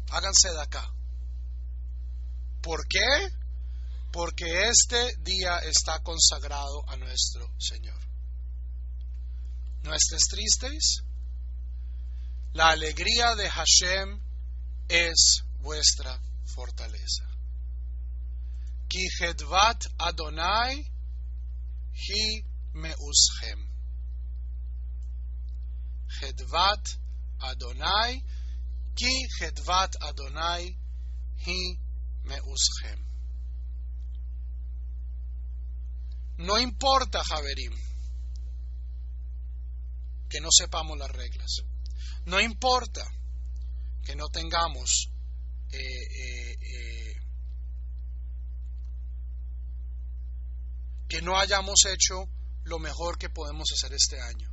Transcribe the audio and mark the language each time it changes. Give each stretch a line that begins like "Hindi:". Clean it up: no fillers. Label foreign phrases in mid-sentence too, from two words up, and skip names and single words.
Spanish: Háganse de acá. ¿Por qué? Porque este día está consagrado a nuestro Señor. No estés tristes. La alegría de Hashem es vuestra fortaleza.
Hebrew: כי חדוות אדוני היא מעוזכם. חדוות אדוני, כי חדוות אדוני היא מעוזכם.
Spanish: No importa, Javerim, que no sepamos las reglas. No importa que no tengamos que no hayamos hecho lo mejor que podemos hacer este año.